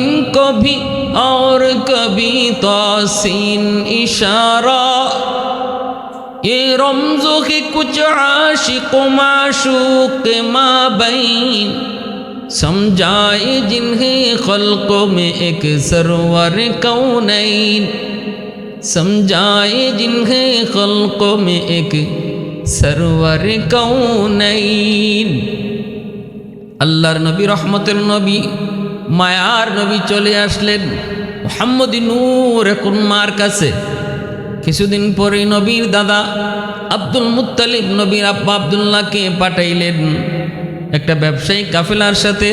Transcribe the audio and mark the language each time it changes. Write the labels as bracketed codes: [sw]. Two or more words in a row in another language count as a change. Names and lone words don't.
[ur] کو بھی اور کبھی توسین اشارہ یہ رمزوں کے کچھ عاشق و معشوق مابین سمجھائے جنہیں خلقوں میں ایک سرور کونین سمجھائے جنہیں خلقوں میں ایک سرور কৌনাইন। [bn] আল্লাহর নবী, রহমতের নবী, মায়ার নবী চলে আসলেন। মুহাম্মদি নূর এখন মার কাছে। কিছুদিন পরে নবীর দাদা আব্দুল মুত্তালিব নবীর আব্বা আব্দুল্লাহকে পাঠাইলেন একটা ব্যবসায়িক কাফেলার সাথে।